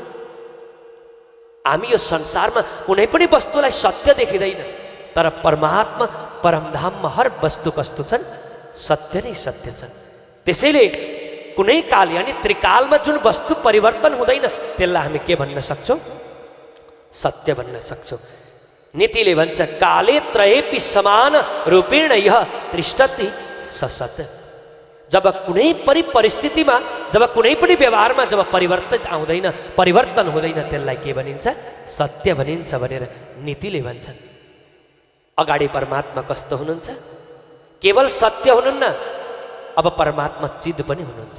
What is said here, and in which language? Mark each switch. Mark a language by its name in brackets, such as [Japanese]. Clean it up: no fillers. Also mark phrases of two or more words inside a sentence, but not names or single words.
[Nepali] हामी यो संसारमा कुनै पनि वस्तुलाई सत्य देखिँदैन, तर परमात्मा परमधाममा हर वस्तु कस्तो छन्, सत्य नै सत्य छन्। त्यसैले कुनै काल यानी त्रिकालमा जुन वस्तु परिवर्तन हुँदैन त्यसलाई हामी के भन्न सक्छौँ, सत्य भन्न सक्छौँ। नीतिले भन्छ [Sanskrit] काले त्रयेपि समान रूपेण यह तिष्ठति ससत। [Nepali] जब कुनै पनि परिस्थितिमा, जब कुनै पनि व्यवहारमा जब परिवर्तन हुँदैन त्यसलाई के भनिन्छ, सत्य भनिन्छ भनेर नीतिले भन्छन्। अगाडि परमात्मा कस्तो हुनुहुन्छ, केवल सत्य हुनुहुन्न, अब परमात्मा चिद पनि हुनुहुन्छ।